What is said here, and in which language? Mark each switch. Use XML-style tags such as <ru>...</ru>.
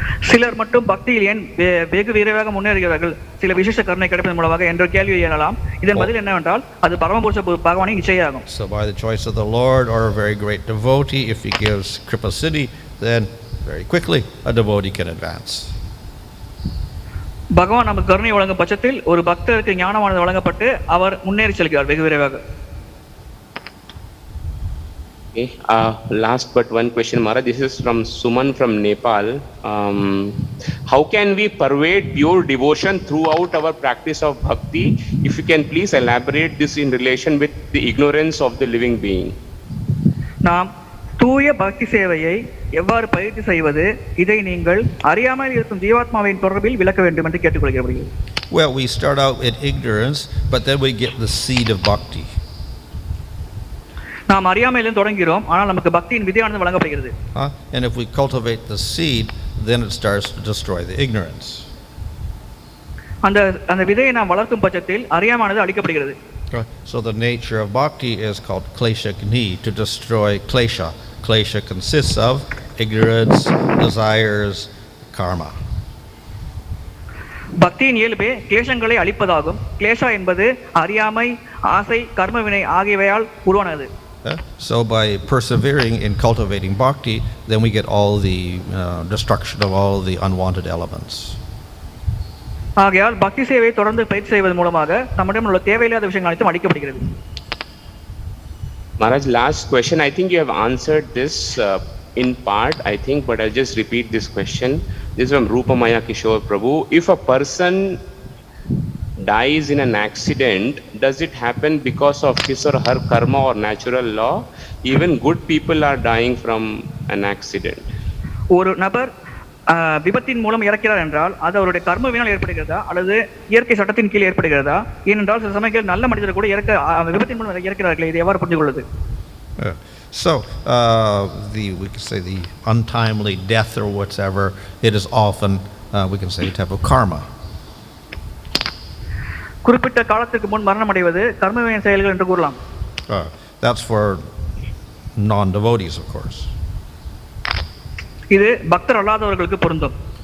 <ta>சிலர் மட்டும் பக்தியில் ஏன் வெகு விரைவாக முன்னேறுகிறார்கள் சில விசேஷ கருணை கிடைப்பதன் மூலமாக என்ற கேள்வி எழலாம். இதன் பதில் என்னவென்றால் அது பரமபுருஷ பகவானின் இச்சையாகும்.</ta> <en>So by the choice of the Lord or a very great devotee, if he gives Kripa Siddhi, then very quickly a devotee can advance.</en> <ta>பகவான் நமக்கு கருணை வழங்கும் பட்சத்தில் ஒரு பக்தருக்கு ஞானமானது வழங்கப்பட்டு அவர் முன்னேறி செல்கிறார் வெகு விரைவாக.</ta> <en>Okay. Last but one question, Maharaj. This is from Suman from Nepal. How can we pervade pure devotion throughout our practice of bhakti? If you can please elaborate this in relation with the ignorance of the living being.</en> <ta>நாம் தூய பக்தி சேவையை எவ்வாறு பயிற்சி செய்வது, இதை நீங்கள் அறியாமல் இருக்கும் ஜீவாத்மாவின் தொடர்பில் விளக்க வேண்டும் என்று கேட்டுக்கொள்கிறீர்கள்.</ta> <en>Well, we start out in ignorance, but then we get the seed of bhakti.</en> <ta>நாம் அறியாமையிலும் தொடங்குகிறோம், ஆனால் நமக்கு பக்தியின் விதையானது வழங்கப்படுகிறது.</ta> <en>And if we cultivate the seed, then it starts to destroy the ignorance.</en> <ta>அந்த விதையை நாம் வளர்க்கும் பட்சத்தில் அறியாமையானது அழிக்கப்படுகிறது.</ta> <en>So the nature of bhakti is called klesha-guṇī, to destroy klesha. Klesha consists of ignorance, desires, karma.</en> <ta>பக்தியின் இயல்பே கிளேசங்களை அழிப்பதாகும். கிளேசா என்பது அறியாமை, ஆசை, கர்மவினை ஆகியவையால் உருவானது.</ta> <en>So by persevering in cultivating bhakti, then we get all the destruction of all the unwanted elements.</en> <ta>ஆகையால் பக்தி சேவையை தொடர்ந்து பயிற்சி செய்வதன் மூலமாக நம்மிடம் உள்ள தேவையில்லாத விஷயங்கள் அனைத்தும் அழிக்கப்படுகிறது.</ta> <en>Maharaj, last question. I think you have answered this in part, I think, but I'll just repeat this question. This is from Rupamaya Kishore Prabhu. If a person dies in an accident, does it happen because of his or her karma or natural law? Even good people are dying from an accident.</en> <ta>ஒரு நபர் விபத்தின் மூலம் இறக்கிறார் என்றால் அது அவருடைய கர்மவினால் ஏற்படுகிறதா அல்லது இயற்கை சட்டத்தின் கீழ் ஏற்படுகிறதா? ஏனென்றால் சில சமயங்களில் நல்ல மனிதர் கூட விபத்தின் மூலம் இறக்கிறார்கள். இது எவ்வாறு புரிந்து கொள்வது?</ta> <en>So we can say the untimely death or whatever, it is often we can say a type of karma.</en> <ta>குறிப்பிட்ட காலத்துக்கு முன் மரணம் அடைவது கர்மவினை செயல்கள் என்று கூறலாம்.</ta> <en>That's for non-devotees, of course.</en> <ta>இது பக்தர் அல்லாதவர்களுக்கு பொருந்தும்.</ta>